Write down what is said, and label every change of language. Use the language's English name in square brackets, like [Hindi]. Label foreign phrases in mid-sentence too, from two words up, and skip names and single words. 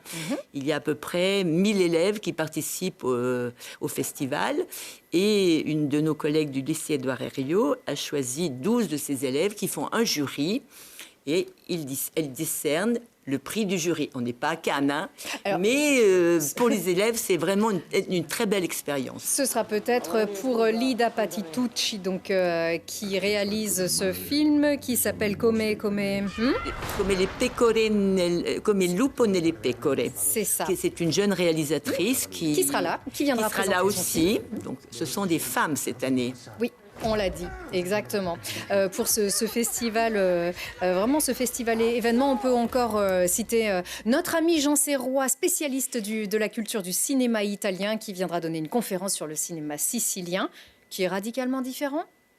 [French] Il y a à peu près 1000 élèves qui participent au festival, et une de nos collègues du lycée Édouard Herriot a choisi 12 de ses élèves qui font un jury, et elle décerne le prix du jury. On n'est pas à Cannes, hein. Alors, mais pour les élèves, c'est vraiment une très belle expérience. Ce sera peut-être pour Lida Patitucci, donc, qui réalise ce film qui s'appelle Come les pecore, Come il lupo nelle pecore. C'est ça. C'est une jeune réalisatrice qui sera là, qui viendra présenter là aussi. Donc, ce sont des femmes cette année. Oui. On l'a dit, exactement. Pour ce festival, vraiment ce festival événement, on peut encore citer notre ami Jean Serrois, spécialiste de la culture du cinéma italien, qui viendra donner une conférence sur le cinéma sicilien, qui est radicalement différent.